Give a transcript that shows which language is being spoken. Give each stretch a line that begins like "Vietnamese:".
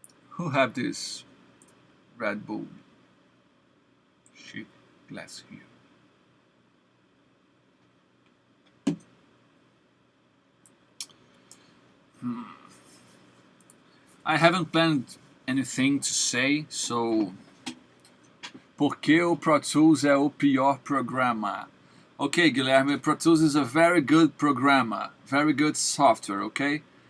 English: Who have this Red Bull? shit glass here. I haven't planned anything to say, so...
Portuguese: Por que o Pro Tools é o pior programa?
English: Okay, Guilherme, Pro Tools is a very good programmer, very good software, okay?